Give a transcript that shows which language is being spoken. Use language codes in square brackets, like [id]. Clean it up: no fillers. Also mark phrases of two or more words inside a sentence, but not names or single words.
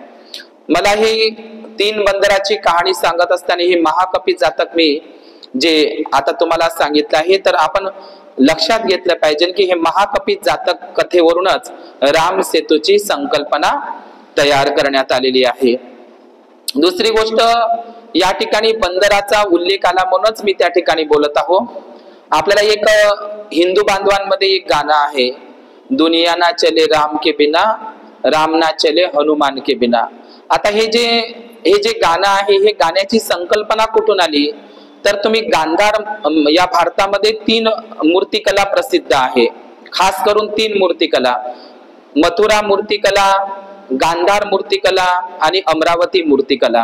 [mr] मला ही 3 बंदराची कहाणी सांगत असताना ही महाकपी जातक मी जे आता तुम्हाला सांगितलं आहे, तर आपण लक्षात घेतलं पाहिजे की हे महाकपी जातक कथेवरूनच राम सेतूची संकल्पना तयार करण्यात आलेली आहे. दुसरी गोष्ट, या ठिकाणी बंदराचा उल्लेख आला म्हणूनच मी त्या ठिकाणी बोलत आहो. आपल्याला एक हिंदू बांधवांमध्ये एक गाणं आहे, [hi] दुनिया ना चले राम के बिना, राम ना चले हनुमान के बिना. [mr] आता हे जे गाणं आहे, हे गाण्याची संकल्पना कुठून आली, तर तुम्ही गांधार, या भारतामध्ये 3 मूर्तिकला प्रसिद्ध आहे, खास करून 3 मूर्तिकला, मथुरा मूर्तिकला, गांधार मूर्तिकला आणि अमरावती मूर्तिकला.